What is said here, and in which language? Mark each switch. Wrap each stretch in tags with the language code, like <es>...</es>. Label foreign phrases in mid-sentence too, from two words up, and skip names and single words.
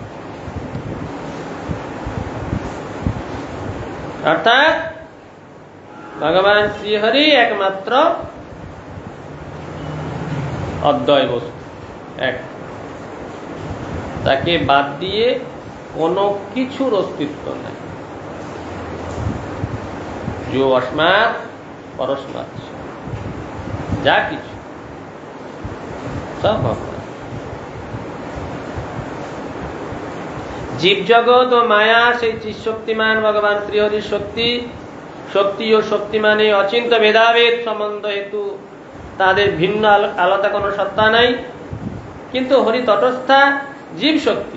<bn>অর্থাৎ ভগবান শ্রীহরি একমাত্র অদ্বয় বস্তু, এক, তাকে বাদ দিয়ে কোনো কিছুর অস্তিত্ব নাই।</bn> <sa>जो अस्मात् परस्मात्,</sa> <bn>যা কিছু সব ভগবান। জীব জগৎ ও মায়া সেই চিৎশক্তিমান ভগবান শ্রীহরির শক্তি। শক্তি ও শক্তিমানে অচিন্ত ভেদাভেদ সম্বন্ধ হেতু তাদের ভিন্ন আলাদা কোনো সত্তা নাই, কিন্তু হরি তটস্থা জীব শক্তি।</bn>